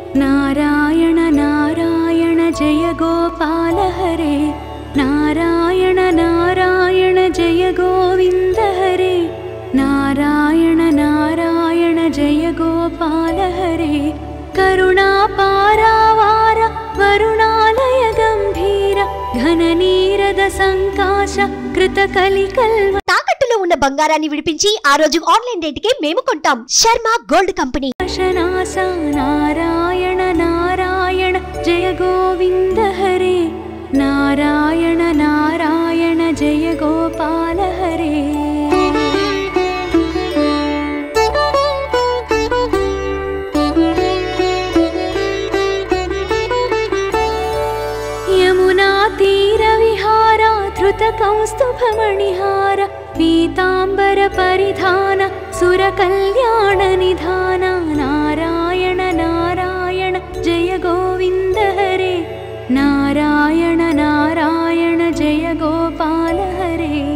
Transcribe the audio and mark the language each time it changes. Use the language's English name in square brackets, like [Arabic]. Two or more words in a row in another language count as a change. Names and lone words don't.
[Sanskrit] नारायण नारायण जय गोपाल हरे नारायण नारायण जय गोविन्द हरे नारायण नारायण जय गोपाल हरे करुणापारावार वरुणालय गंभीर घननीरद संकाश कृतकलिकल्व [Telugu] తాకట్టులో ఉన్న బంగారాన్ని విడిపించి ఆ రోజు ఆన్లైన్ రేటుకే మేము కొంటాం. శర్మ గోల్డ్ కంపెనీ. [Sanskrit] नारायण नारायण जय गोविन्द हरे नारायण नारायण जय गोपाल हरे यमुना तीर विहारा धृत कौस्तुभमणिहार पीतांबर परिधान सुर कल्याण निधान नारायण नारायण जय गोविन्द हरे नारायण नारायण जय गोपाल हरे